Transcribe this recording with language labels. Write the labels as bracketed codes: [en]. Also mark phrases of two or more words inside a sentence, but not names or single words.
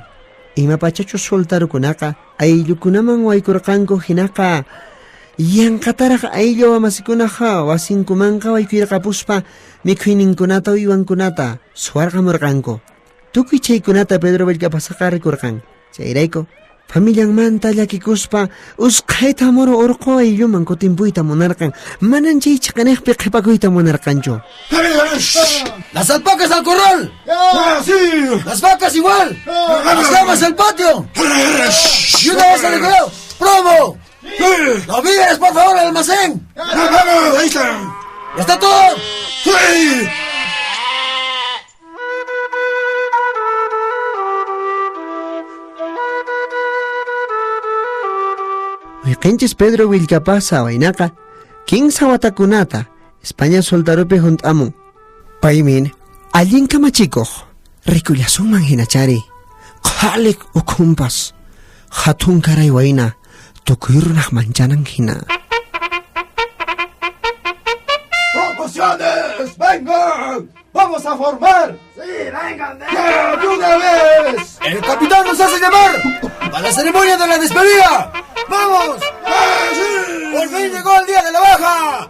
[qu] Imapachachu soldarukunaqa ayllukunaman waykurqanku hinaqa yanqataraq ayllu amasikunaqa wasinkumanqa waykuyarqapuspa mikhuyninkunata uywankunata suwarqamurqanku. Tukuy chaykunata Pedro Villkapasaqa rikurqan. Chayrayku Familianmanta llakikuspa usqhayta muru urqu aylluman kutimpuyta munarqan manan chay chaqanaqpi qhipakuyta munarqanchu. [es] ¡Las alpacas al corral! ¡Sí! ¡Las vacas igual! ¡Las llamas al patio! ¡Y una vez al decorado! ¡Promo! ¡Los víveres, por favor, al almacén! ¡Vamos! ¡Ahí está! ¡Ya está todo! ¡Sí! [qu] Wiqinchis Pedro Willkapasa waynaqa kinsa watakunata España soldarupi hunt'amun. Paymin allin kamachikuq rikullasunman hinachari qhalik ukhumpas hatun karay wayna tukuy runaq manchanan hina. [es] ¡Promociones! ¡Vengan! ¡Vamos a formar! ¡Sí, vengan! ¡Ya, de una vez! ¡El capitán nos hace llamar! ¡A la ceremonia de la despedida! ¡Vamos! ¡Sí! ¡Por fin llegó el día de la baja!